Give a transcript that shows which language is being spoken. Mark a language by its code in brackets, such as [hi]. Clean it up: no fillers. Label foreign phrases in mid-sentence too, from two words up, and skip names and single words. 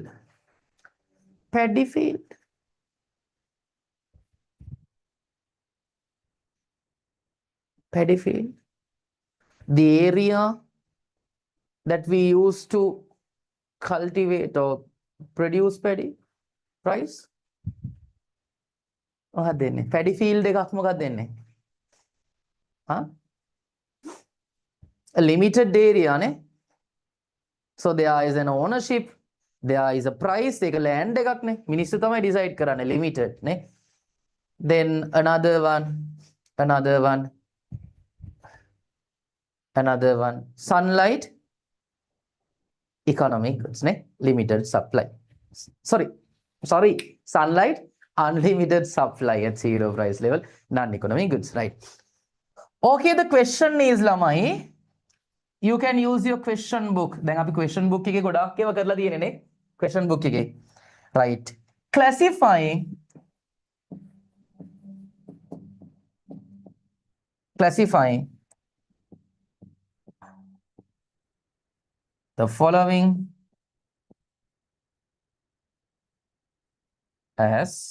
[en] Paddy field. Paddy field. The area that we use to cultivate or produce paddy. Price? [si] මොකක්ද දෙන්නේ? [en] Paddy field [si] එකක් මොකක්ද දෙන්නේ? Huh? [en] A limited area නේ. So there is an ownership, there is a price, [si] ඒක land එකක් නේ. මිනිස්සු තමයි decide කරන්නේ limited නේ. [en] Then another one. Sunlight, economic goods නේ. Limited supply. Sorry. Sunlight, unlimited supply at zero price level, non-economic goods, right? Okay, the question is lamai. You can use your question book. [si] දැන් අපි [en] question book [si] එකේ ගොඩාක් ඒවා කරලා තියෙන්නේ නේ. [en] Question book එකේ. Right. Classifying the following as